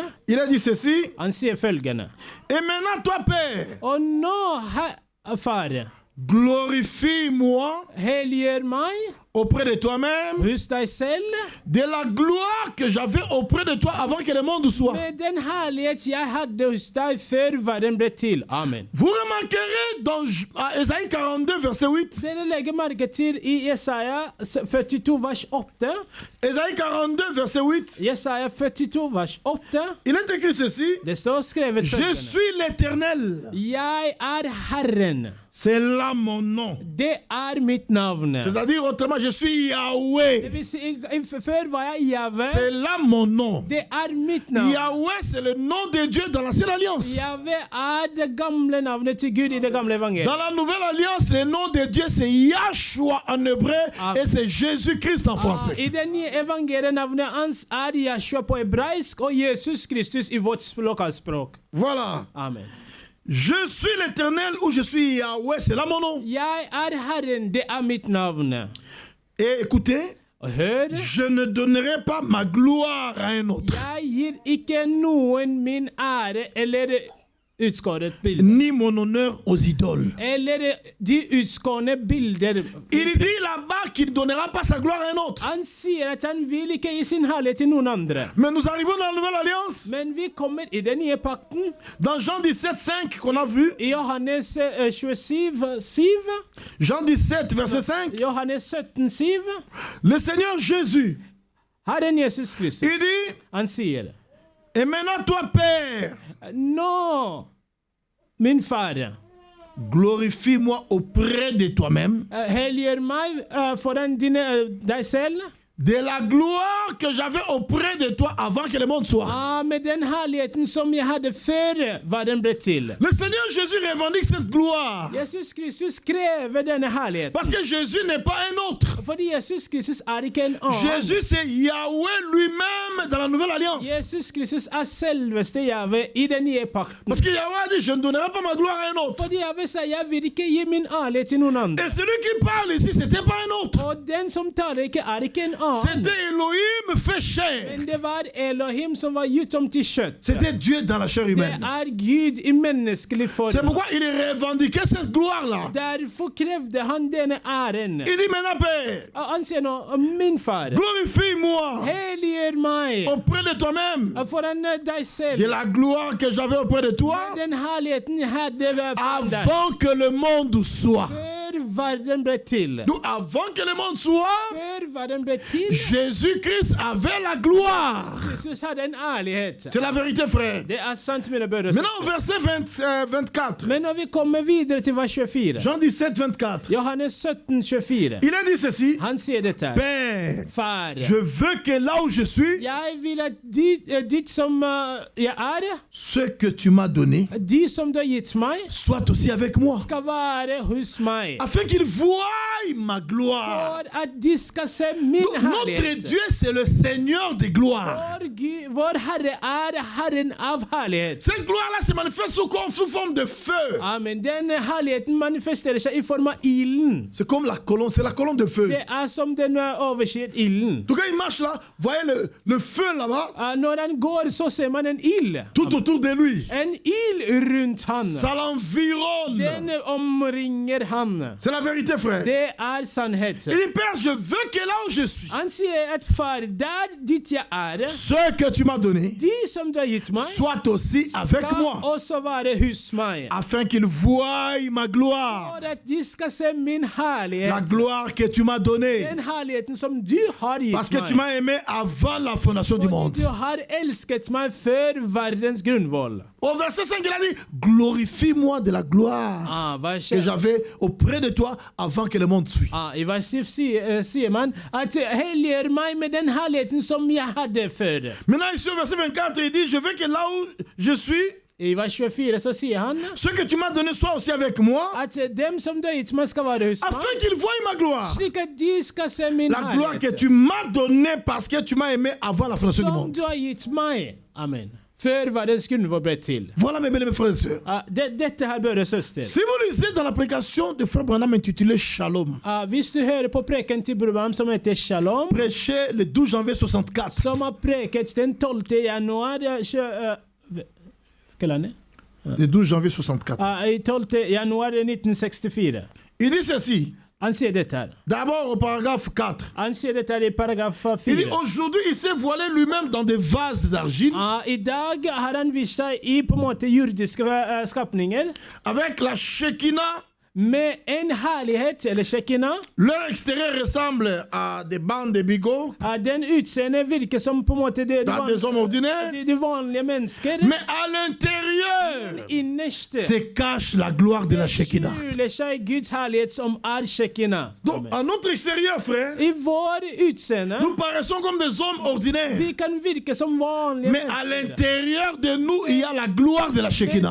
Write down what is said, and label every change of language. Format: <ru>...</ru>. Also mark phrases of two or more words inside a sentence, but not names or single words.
<fr>il a dit ceci.</fr> <no>Han sier følgende.</no> <fr>Et maintenant, toi, Père,</fr> <no>Og nå, far,</no> <fr>glorifie-moi</fr> <no>helliggjør meg</no> <fr>auprès de toi-même</fr> <no>hos deg selv</no> <fr>de la gloire que j'avais auprès de toi avant que le monde soit.</fr> <no>med den herlighet jeg hadde hos deg før verden ble til. Amen.</no> <fr>Vous remarquerez dans Ésaïe 42, verset 8.</fr> <no>Dere legger merke til i Jesaja 42 vers 8.</no> <fr>Ésaïe 42, verset 8.</fr> <no>Jesaja 42 vers 8.</no> <fr>Il est écrit ceci.</fr> <no>Det står skrevet</no> <fr>Je</fr> <no>følgende.</no> <fr>suis l'Éternel.</fr> <no>Jeg er Herren.</no> <fr>C'est là mon nom.</fr> <no>Det er mitt navn.</no> <fr>C'est-à-dire autrement, je suis Yahweh.</fr> <no>Det vil si, før var jeg Jave.</no> <fr>C'est là mon nom.</fr> <no>Det er mitt navn.</no> <fr>Yahweh, c'est le nom de Dieu dans l'ancienne alliance.</fr> <no>Jave er det gamle navnet til Gud i det gamle evangeliet.</no> <fr>Dans la nouvelle alliance, le nom de Dieu, c'est Yahshua en hébreu et c'est Jésus-Christ en français.</fr> <no>I det nye evangeliet navnet hans er Yahshua på hebraisk og Jesus Kristus i vårt lokalspråk.</no> <fr>Voilà. Amen. Je suis l'Éternel ou je suis Yahweh, c'est là mon nom.</fr> <no>Jeg er Herren, det er mitt navn.</no> <fr>Et écoutez,</fr> <no>Og hør,</no> <fr>je ne donnerai pas ma gloire à un autre,</fr> <no>jeg gir ikke noen min ære eller utskåret bilde.</no> <fr>ni mon honneur aux idoles.</fr> <no>Eller de utskårne bilder.</no> <fr>Il dit là-bas qu'il ne donnera pas sa gloire à un autre.</fr> <no>Han sier at han vil ikke gi sin herlighet til noen andre.</no> <fr>Mais nous arrivons dans la nouvelle alliance,</fr> <no>Men vi kommer i den nye pakten.</no> <fr>dans Jean 17, 5 qu'on a vu.</fr> <no>I Johannes 27, 7.</no> <fr>Jean 17, verset 5.</fr> <no>Johannes 17, 7.</no> <fr>Le Seigneur Jésus,</fr> <no>Herren Jesus Kristus.</no> <fr>il dit,</fr> <no>Han sier,</no> <fr>et maintenant toi, Père,</fr> <no>nå, min far,</no> <fr>glorifie-moi auprès de toi-même,</fr> <no>helliggjør meg foran deg selv,</no> <fr>de la gloire que j'avais auprès de toi avant que le monde soit.</fr> <no>med den herligheten som jeg hadde før verden ble til.</no> <fr>Le Seigneur Jésus revendique cette gloire.</fr> <no>Jesus Kristus krever denne herligheten.</no> <fr>Parce que Jésus n'est pas un autre.</fr> <no>Fordi Jesus Kristus er ikke en annen.</no> <fr>Jésus, c'est Yahweh lui-même dans la nouvelle alliance.</fr> <no>Jesus Kristus er selveste Jave i den nye pakten.</no> <fr>Parce que Yahweh a dit, je ne donnerai pas ma gloire à un autre.</fr> <no>Fordi Jave sier, jeg vil ikke gi min ærlighet til noen andre.</no> <fr>Et celui qui parle ici, c'était pas un autre.</fr> <no>Og den som taler ikke er ikke en annen. annen.</no> <fr>C'était Elohim fait chair.</fr> <no>Men det var Elohim som var gjort om til kjøtt.</no> <fr>C'était Dieu dans la chair</fr> <no>Det</no> <fr>humaine.</fr> <no>Gud i menneskelig form.</no> <fr>C'est pourquoi il revendiquait cette gloire-là.</fr> <no>Derfor krevde han denne æren.</no> <fr>Il dit maintenant, Père,</fr> <no>Han sier nå, min far,</no> <fr>glorifie-moi</fr> <no>helliggjør meg</no> <fr>auprès de toi-même</fr> <no>foran deg selv.</no> <fr>de la gloire que j'avais auprès de toi</fr> <no>Den herligheten jeg hadde foran deg.</no> <fr>avant que le monde soit.</fr> <no>Før verden ble til.</no> <fr>Donc, avant que le monde soit,</fr> <no>Før verden ble til,</no> <fr>Jésus-Christ avait la gloire.</fr> <no>Jesus hadde en ærlighet.</no> <fr>C'est la vérité, frère.</fr> <no>Det sant, mine brødre.</no> <fr>Maintenant, au verset 24,</fr> <no>Men når vi kommer videre til vers 24,</no> <fr>Jean 17, 24,</fr> <no>Johannes 17, 24,</no> <fr>il a dit ceci:</fr> <no>han sier dette her.</no> <fr>Père,</fr> <no>Far,</no> <fr>je veux que là où je suis,</fr> <no>jeg vil at dit som jeg er,</no> <fr>ce que tu m'as donné</fr> <no>de som du har gitt meg,</no> <fr>soit aussi avec moi,</fr> <no>skal være hos meg.</no> <fr>afin qu'ils voient ma gloire.</fr> <no>For at de skal se min</no> <fr>Donc, notre</fr> <no>herlighet.</no> <fr>Dieu, c'est le Seigneur des gloires.</fr> <no>Vår Herre er Herren av herlighet.</no> <fr>Cette gloire-là se manifeste sous forme de feu. Amen.</fr> <no>Denne herligheten manifesterer seg i form av ilden.</no> <fr>C'est comme la colonne de feu.</fr> <no>Det som den overskrider ilden.</no> <fr>Donc, quand il marche là, voyez le feu là-bas,</fr> <no>Når han går, så ser man en ild.</no> <fr>tout autour de lui.</fr> <no>En ild rundt han.</no> <fr>Ça l'environne.</fr> <no>Den omringer han.</no> <fr>C'est la vérité, frère.</fr> <no>Det sannhet.</no> <fr>Il dit, Père, je veux que là où je suis,</fr> <no>Han sier at far, der ditt jeg er,</no> <fr>ce que tu m'as donné</fr> <no>de som du har gitt meg,</no> <fr>soit aussi avec</fr> <no>skal</no> <fr>moi,</fr> <no>også være hos meg.</no> <fr>afin qu'ils voient ma gloire,</fr> <no>For at de skal se min</no> <fr>la</fr> <no>herlighet.</no> <fr>gloire que tu m'as donnée,</fr> <no>Den herligheten som du har</no> <fr>parce</fr> <no>gitt</no> <fr>que tu</fr> <no>meg.</no> <fr>m'as aimé avant la fondation du monde.</fr> <no>Fordi du har elsket meg før verdens grunnvoll.</no> <fr>Au verset 5, il a dit, glorifie-moi de la gloire que j'avais auprès de toi avant que le monde suive.</fr> <no>I vers 7 sier man at helliggjør meg med den herligheten som jeg hadde før.</no> <fr>Maintenant, ici au verset 24, il dit, je veux que là où je suis,</fr> <no>I vers 24 så sier han</no> <fr>ce que tu m'as donné soit aussi avec moi,</fr> <no>at dem som du har gitt meg, skal være hos meg,</no> <fr>afin qu'ils voient ma gloire.</fr> <no>slik at de skal se min</no> <fr>La gloire que</fr> <no>herlighet</no> <fr>tu m'as donnée parce que tu m'as aimé avant la fondation du</fr> <no>som</no> <fr>monde.</fr> <no>du har gitt meg. Amen. Før verdens grunnvoll ble til.</no> <fr>Voilà mes bien-aimés frères et sœurs.</fr> <no>Dette her, brødre og søster.</no> <fr>Si vous lisez dans la prédication de Frère Branham intitulée Shalom,</fr> <no>Hvis du hører på preken til Branham som heter Shalom,</no> <fr>prêché le 12 janvier 64,</fr> <no>som har preket den 12. januar Hva er det?</no> <fr>le 12 janvier 64,</fr> <no>I 12. januar 1964.</no> <fr>il dit ceci.</fr> <no>Han sier dette her.</no> <fr>D'abord au paragraphe 4.</fr> <no>Han sier dette her i paragraf</no> <fr>Il dit</fr> <no>4.</no> <fr>aujourd'hui il s'est voilé lui-même dans des vases d'argile</fr> <no>I dag har han vist seg i på en måte jordiske skapninger</no> <fr>avec la Shekinah.</fr> <no>med en herlighet, eller Shekinah.</no> <fr>Leur extérieur ressemble à des bandes de bigots</fr> <no>Den utseendet virker som på en måte</no> <fr>dans des hommes ordinaires,</fr> <no>de vanlige mennesker.</no> <fr>mais à l'intérieur</fr> <no>Innerste</no> <fr>se cache la gloire de la Shekinah.</fr> <no>skjuler seg Guds herlighet som Shekinah.</no> <fr>Donc à notre extérieur, frère,</fr> <no>I vår utseende</no> <fr>nous paraissons comme des hommes ordinaires,</fr> <no>vi kan virke som vanlige</no> <fr>mais à</fr> <no>mennesker.</no> <fr>l'intérieur de nous il y a la gloire de la Shekinah.</fr>